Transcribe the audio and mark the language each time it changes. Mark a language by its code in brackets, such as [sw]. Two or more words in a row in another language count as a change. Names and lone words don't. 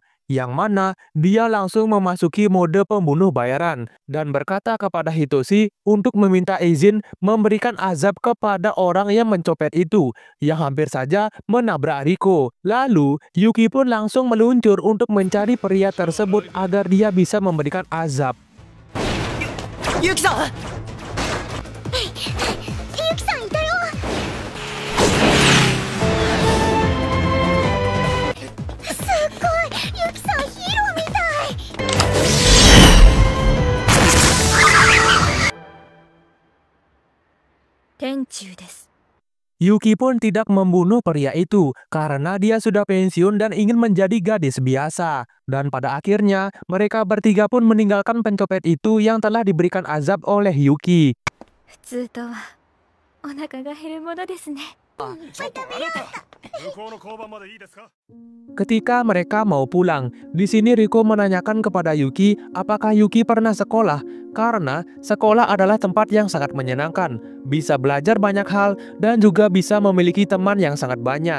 [id] Yang mana dia langsung memasuki mode pembunuh bayaran dan berkata kepada Hitoshi untuk meminta izin memberikan azab kepada orang yang mencopet itu yang hampir saja menabrak Riko. Lalu Yuki pun langsung meluncur untuk mencari pria tersebut agar dia bisa memberikan azab. [ja] Yuki-san! Yuki-san ita yo. Sugoi, Yuki-san hero mitai. 天誅です. [id] Yuki pun tidak membunuh pria itu karena dia sudah pensiun dan ingin menjadi gadis biasa. Dan pada akhirnya, mereka bertiga pun meninggalkan pencopet itu yang telah diberikan azab oleh Yuki. Ketika mereka mau pulang, di sini Riko menanyakan kepada Yuki apakah Yuki pernah sekolah karena sekolah adalah tempat yang sangat menyenangkan, bisa belajar banyak hal, dan juga bisa memiliki teman yang sangat banyak.